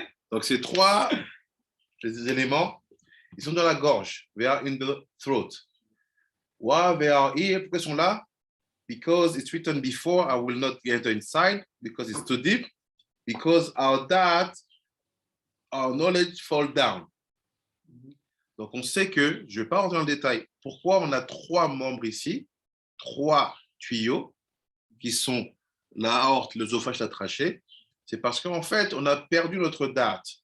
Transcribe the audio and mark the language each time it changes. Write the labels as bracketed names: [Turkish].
[French] Donc ces 3 éléments, ils sont dans la gorge. [English] They are in the throat. Why they are here? [French] Pourquoi ils sont là? [English] Because it's written before, I will not enter inside because it's too deep. Because our knowledge fall down. [French] Donc, on sait que, je ne vais pas rentrer dans le détail, pourquoi on a 3 membres ici, 3 tuyaux qui sont la aorte, l'œsophage, la trachée. C'est parce qu'en fait, on a perdu notre dart.